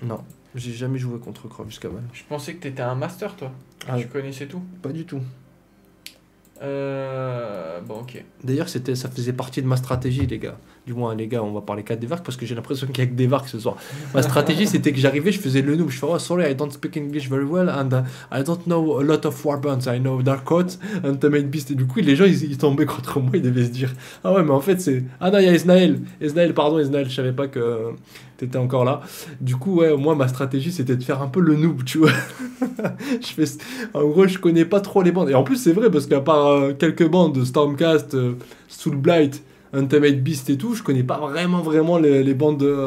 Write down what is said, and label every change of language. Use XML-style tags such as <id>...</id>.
<fr>Non, j'ai jamais joué contre Corvus Cabal. Je pensais que t'étais un master, toi. Tu connaissais tout ? Pas du tout. Bon, ok. D'ailleurs, ça faisait partie de ma stratégie, les gars. Du moins, les gars, on va parler qu'à Devark parce que j'ai l'impression qu'il y a que Devark ce soir. Ma stratégie, c'était que j'arrivais, je faisais le noob. Je fais,</fr> <en>oh, sorry, I don't speak English very well and I don't know a lot of warbands. I know Dark Oath, Ultimate Beast.</en> <fr>Et du coup, les gens, ils tombaient contre moi, ils devaient se dire, ah ouais, mais en fait, c'est. Ah non, il y a Esnael. Pardon, je savais pas que t'étais encore là. Du coup, ouais, moi, ma stratégie, c'était de faire un peu le noob, tu vois. En gros, je connais pas trop les bandes. Et en plus, c'est vrai, parce qu'à part quelques bandes, Stormcast, Soulblight, Ultimate Beast et tout, je connais pas vraiment les bandes.</fr>